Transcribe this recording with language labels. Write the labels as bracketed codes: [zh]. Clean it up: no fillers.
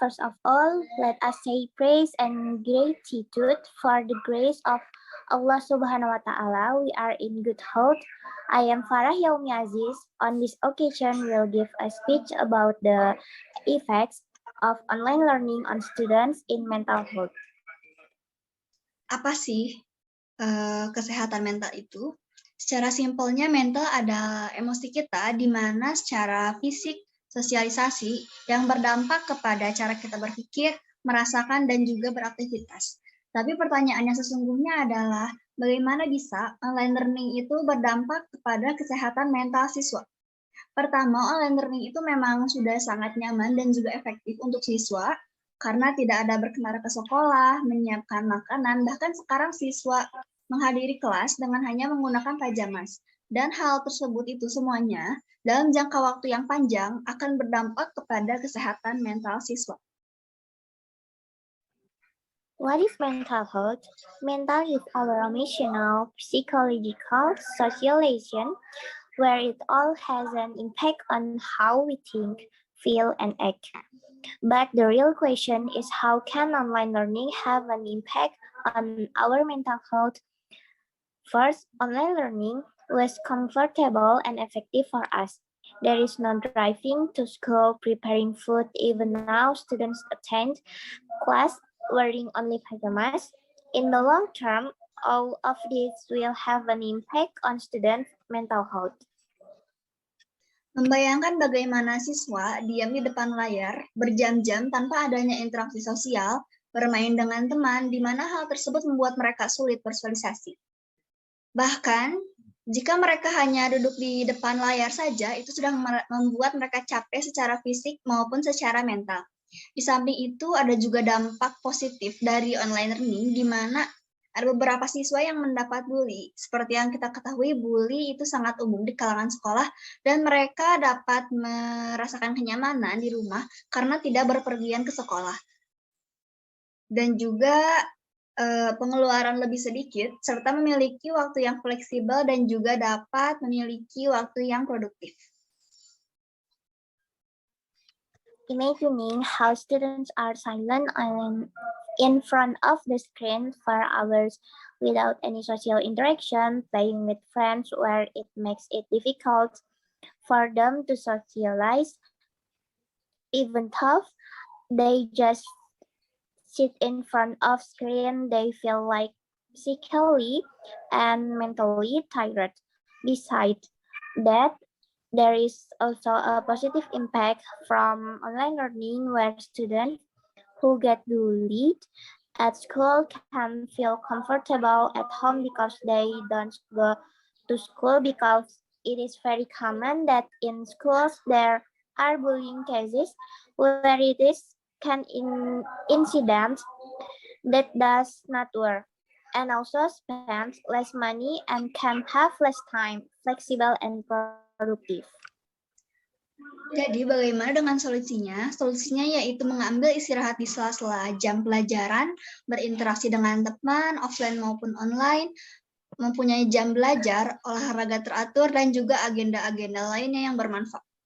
[en] First of all, let us say praise and gratitude for the grace of Allah Subhanahu wa Ta'ala. We are in good health. I am Farah Yaumi Aziz. On this occasion, will give a speech about the effects of online learning on students in mental health. [id] Apa sih kesehatan mental itu? Secara simpelnya, mental adalah emosi kita di mana secara fisik, sosialisasi yang berdampak kepada cara kita berpikir, merasakan, dan juga beraktivitas. Tapi pertanyaannya sesungguhnya adalah bagaimana bisa online learning itu berdampak kepada kesehatan mental siswa? Pertama, online learning itu memang sudah sangat nyaman dan juga efektif untuk siswa karena tidak ada berkendara ke sekolah, menyiapkan makanan, bahkan sekarang siswa menghadiri kelas dengan hanya menggunakan pajamas. Dan hal tersebut itu semuanya dalam jangka waktu yang panjang akan berdampak kepada kesehatan mental siswa. [en] What is mental health? Mental is our emotional, psychological, socialization, where it all has an impact on how we think, feel, and act. But the real question is, how can online learning have an impact on our mental health? First, online learning was comfortable and effective for us. There is no driving to school, preparing food. Even now, students attend class wearing only pajamas. In the long term, all of this will have an impact on students' mental health. [id] Membayangkan bagaimana siswa diam di depan layar berjam-jam tanpa adanya interaksi sosial, bermain dengan teman, di mana hal tersebut membuat mereka sulit bersosialisasi. Bahkan, jika mereka hanya duduk di depan layar saja, itu sudah membuat mereka capek secara fisik maupun secara mental. Di samping itu, ada juga dampak positif dari online learning, di mana ada beberapa siswa yang mendapat bully. Seperti yang kita ketahui, bully itu sangat umum di kalangan sekolah, dan mereka dapat merasakan kenyamanan di rumah karena tidak berpergian ke sekolah. Dan juga pengeluaran lebih sedikit, serta memiliki waktu yang fleksibel dan juga dapat memiliki waktu yang produktif. [en] Imagining how students are silent in front of the screen for hours without any social interaction, playing with friends where it makes it difficult for them to socialize, even though they just sit in front of screen, they feel like physically and mentally tired. Besides that, there is also a positive impact from online learning where students who get bullied at school can feel comfortable at home because they don't go to school, because it is very common that in schools there are bullying cases where it is incident that does not work, and also spend less money and can have less time, flexible and produktif. [id] Jadi bagaimana dengan solusinya? Solusinya yaitu mengambil istirahat di sela-sela jam pelajaran, berinteraksi dengan teman, offline maupun online, mempunyai jam belajar, olahraga teratur, dan juga agenda-agenda lainnya yang bermanfaat.